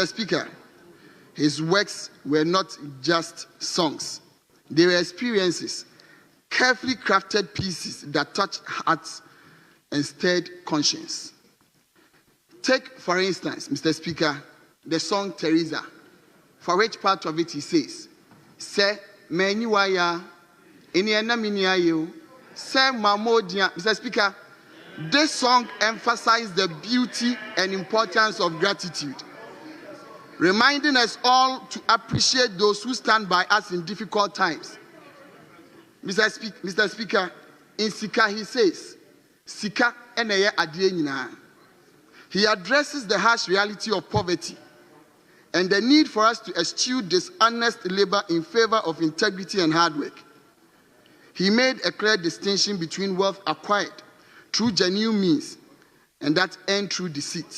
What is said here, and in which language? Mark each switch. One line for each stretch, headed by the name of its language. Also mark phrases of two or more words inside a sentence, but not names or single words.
English: Speaker, his works were not just songs. They were experiences, carefully crafted pieces that touched hearts and stirred conscience. Take, for instance, Mr. Speaker, the song Theresah, for which part of it he says,
Akan: "Se menyuaya, iniena miniayo, se mamodia."
English: Mr. Speaker, this song emphasized the beauty and importance of gratitude, reminding us all to appreciate those who stand by us in difficult times. Mr. Speaker, in Sika he says,
Akan: "Sika eneye adie nyina."
English: He addresses the harsh reality of poverty and the need for us to eschew dishonest labor in favor of integrity and hard work. He made a clear distinction between wealth acquired through genuine means and that earned through deceit.